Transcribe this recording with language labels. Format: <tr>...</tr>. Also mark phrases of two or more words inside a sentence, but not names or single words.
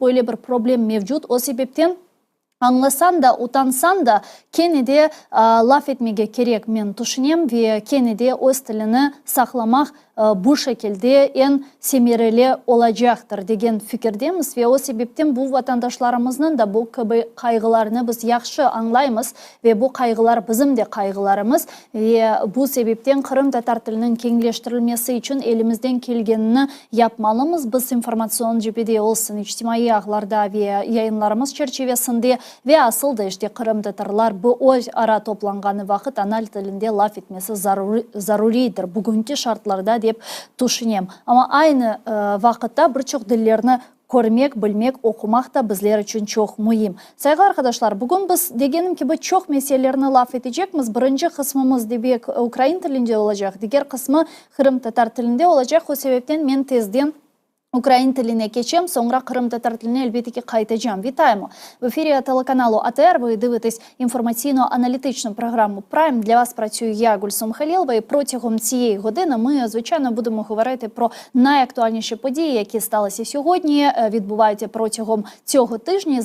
<crh>Böyle bir problem mevcut. O sebepten anlasan da, utansan da kene de laf etmeye gerek men düşünüyorum ve kene de öz tilini saklamak bu şekilde en semereli olacaktır degen fikirdemiz ve o sebepten bu vatandaşlarımızın da bu kaygılarını biz yaxşı anlayımız ve bu kaygılar bizim de kaygılarımız ve bu sebepten Kırım Tatar tilinin kengleştirilmesi için elimizden gelgenini yapmalımız. Biz informasyon cephede olsun, içtimai ağlarda ve yayınlarımız çerçevesinde ve asıl da Kırım Tatarlar bu o ara toplanğanı vakit ana tilinde laf etmesi zaruridir. Bugünkü şartlarda deyip düşünüyorum. Ama aynı vakitte birçok dillerini görmek, bilmek, okumak da bizler için çok mühim. Saygılı arkadaşlar, bugün biz degenim gibi çok meselelerini laf edeceğimiz. Birinci kısmımız demek Ukrayna tilinde olacak. Diğer kısmı Kırım Tatar tilinde olacak. O sebepten men tezden Ukrayna tiline geçeceğim, sonra Kırım Tatar tiline elbette ki кайтacağım.</crh> <uk>Вітаємо! В ефірі телеканалу АТР ви дивитесь інформаційно-аналітичну програму Prime. Для вас працюю я, Гульсім Халілова, і протягом цієї години ми, звичайно, будемо говорити про найактуальніші події, які сталися сьогодні, відбуваються протягом цього тижня.</uk>